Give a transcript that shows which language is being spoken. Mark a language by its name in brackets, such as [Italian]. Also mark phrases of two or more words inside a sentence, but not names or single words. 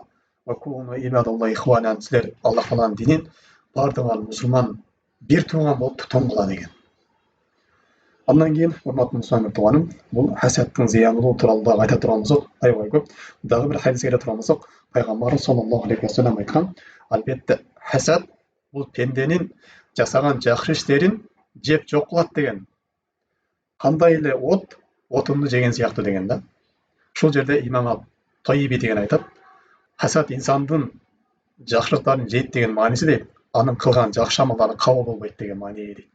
[Arabic] وكونوا عباد الله إخوانا, [Kyrgyz] силер Аллах Тааланын динин бардыгы мусулман бир тууган болуп тутумгула деген. Андан кийин урматтуу мусулман тууганым, бул хасаттын зыянылуу тууралуу дагы айта турган болсок, аябай көп. Дагы бир хадиске келе турган болсок, пайгамбарыбыз [Arabic] صلى الله عليه وسلم [Kyrgyz] айткан, албетте хасад бул пенденин жасаган жакшы иштерин жеп жок кылат деген. Кандай эле отунду жеген сыяктуу деген да. Ушул жерде имам Тайиби деген айтат, хасад инсандын жакшылыктарын жейт деген мааниси дейт, анын кылган жакшы амалдары кабыл болбойт деген мааниге дейт.